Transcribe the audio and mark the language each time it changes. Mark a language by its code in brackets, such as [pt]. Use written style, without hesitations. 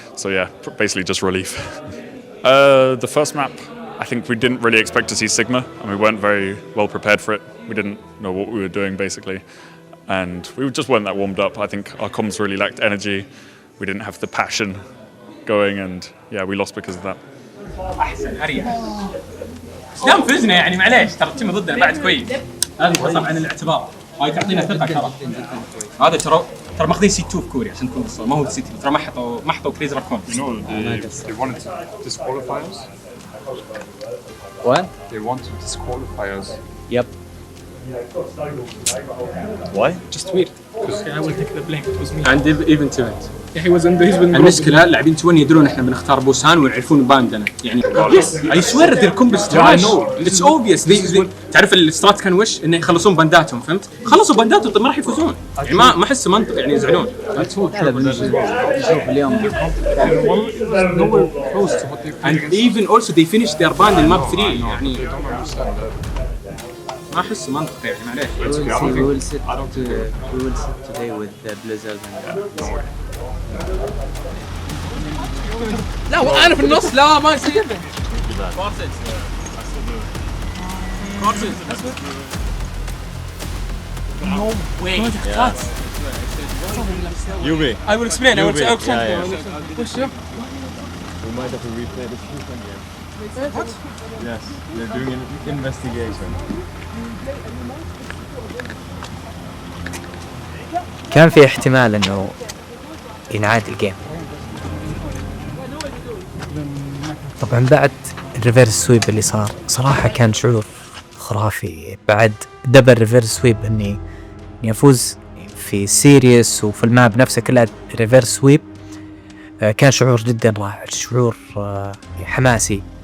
[en] So yeah, basically just relief. The first map, I think we didn't really expect to see Sigma, and we weren't very well prepared for it. We didn't know what we were doing, basically. And we just weren't that warmed up. I think our comms really lacked energy. We didn't have the passion going, and yeah, we lost because of that. [ar] احسن اريح. اسلام فزنا يعني معليش ترى التيم ضدنا بعد كويس. هذا حسب عن الاعتبار. هاي تعطينا ثقه ترى. هذا ترى ماخذين سي 2 في كوريا عشان تكون بالصوره، ما هو سي 2 ترى ما حطوا كريز راكون. [en] You know, they wanted to disqualify us. What? They want to disqualify us. Yep. Why? Just weird. I will take the blame. It was me. And even to it. Yeah, he was in the [ar] المشكلة لاعبين توني يدرون احنا بنختار بوسان ويعرفون باندنا يعني. [en] Yes, I swear their combos trash. It's obvious. [ar] تعرف الاسترات كان وش؟ انه يخلصون بانداتهم، فهمت؟ خلصوا بانداتهم طب ما راح يفوزون. يعني ما احس منطق يعني يزعلون. شوف اليوم [en] And even also they finished their band in map 3 [ar] يعني. ما احس منطق يعني معليش. [en] We will sit today with Blizzard and [ar] لا وانا في النص لا ما يصير. [en] No way. Yubi. I will explain. I will explain. We might have to replay the FIFA game. What? Yes, they're doing an investigation. [ar] كان في احتمال انه ينعاد الجيم. طبعا بعد الريفيرس سويب اللي صار صراحة كان شعور خرافي. بعد دبل ريفيرس سويب اني افوز في سيريس وفي الماب نفسه كلها ريفيرس سويب، كان شعور جدا رائع، شعور حماسي.